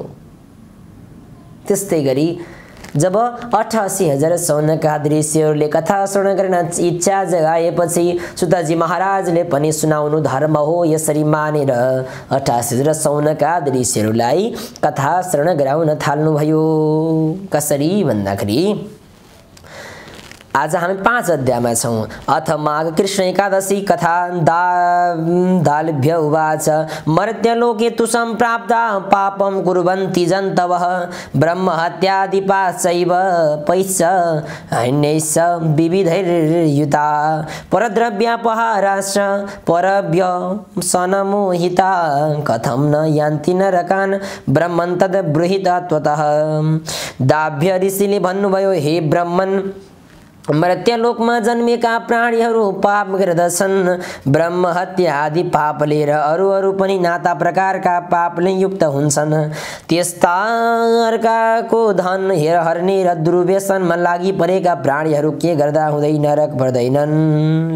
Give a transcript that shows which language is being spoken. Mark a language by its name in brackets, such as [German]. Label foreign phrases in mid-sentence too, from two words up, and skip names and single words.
[Nepali] त्यस्तै गरी जब 88,000 सौनकादि ऋषिहरूले कथा श्रवण गर्न इच्छा जगाएपछि सुतजी महाराजले पनि सुनाउनु धर्म हो। यसरी मानेर 88,000 सौनकादि ऋषिहरूलाई कथा श्रवण गराउन थाल्नुभयो। कसरी भन्दाखेरि आज हामी 5 अध्यायमा छौं। [Sanskrit] अथ माघ कृष्ण एकादशी कथा दालभ्य उवाच मर्त्यलोके तु सम्प्राप्त पापं कुर्वन्ति जन्तवः ब्रह्महत्यादि पाशैव पैश्च हन्यैश्च विविधैर्युता परद्रव्यापहाराश्च परव्यसनमोहिता कथं न यान्ति नरकान् ब्रह्मन् तद् ब्रूहित त्वतः। [Nepali] दाभ्य ऋषिले भन्नुभयो, हे ब्रह्मन्, मर्त्यलोकमा जन्मेका प्राणीहरू पाप गर्दछन्। ब्रह्म हत्या आदि पापले र अरू पनि नाता प्रकारका पापले युक्त हुन्छन्। त्यस्ता अर्काको धन हर्ने र दुर्व्यसनमा लागि परेका प्राणीहरू के गर्दा हुँदै नरक पर्दैनन्।